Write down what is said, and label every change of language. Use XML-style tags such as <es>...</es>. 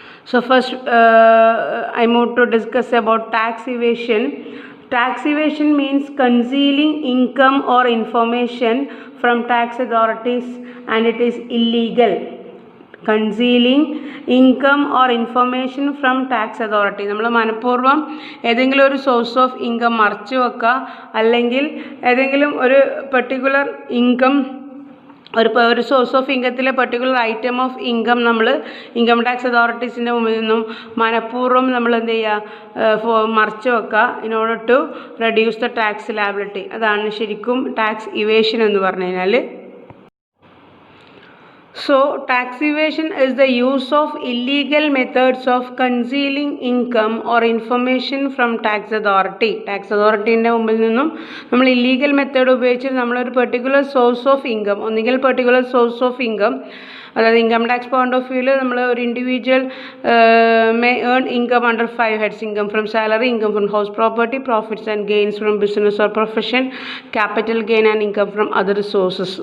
<en>So first I move to discuss about tax evasion. Tax evasion means concealing income or information from tax authorities and it is illegal. Concealing income or information from tax authority.</en> <ml>നമ്മൾ മനഃപൂർവ്വം ഏതെങ്കിലും ഒരു source of income മറച്ചു വെക്കുക, അല്ലെങ്കിൽ ഏതെങ്കിലും ഒരു particular income, ഒരു source of ഇൻകത്തിലെ particular item of income നമ്മൾ ഇൻകം ടാക്സ് അതോറിറ്റീസിൻ്റെ മുമ്പിൽ നിന്നും മനഃപൂർവ്വം നമ്മൾ എന്ത് ചെയ്യുക, മറച്ചു വെക്കുക</ml> <en>In order to reduce the tax liability.</en> <ml>അതാണ് ശരിക്കും ടാക്സ് ഇവേഷൻ എന്ന് പറഞ്ഞു കഴിഞ്ഞാൽ.</ml> <en>So, tax evasion is the use of illegal methods of concealing income or information from tax authority.</en> <ml>Tax authorityൻ്റെ മുമ്പിൽ നിന്നും നമ്മൾ ഇല്ലീഗൽ മെത്തേഡ് ഉപയോഗിച്ച് നമ്മളൊരു പെർട്ടിക്കുലർ സോഴ്സ് ഓഫ് ഇൻകം, ഒന്നുകിൽ പെർട്ടിക്കുലർ സോഴ്സ് ഓഫ് ഇൻകം, അതായത് ഇൻകം ടാക്സ് പോയിന്റ് ഓഫ് വ്യൂവിൽ നമ്മൾ ഒരു</ml> <en>Individual may earn income under 5 heads: income from salary, income from house property, profits and gains from business or profession, capital gain and income from other sources.</en>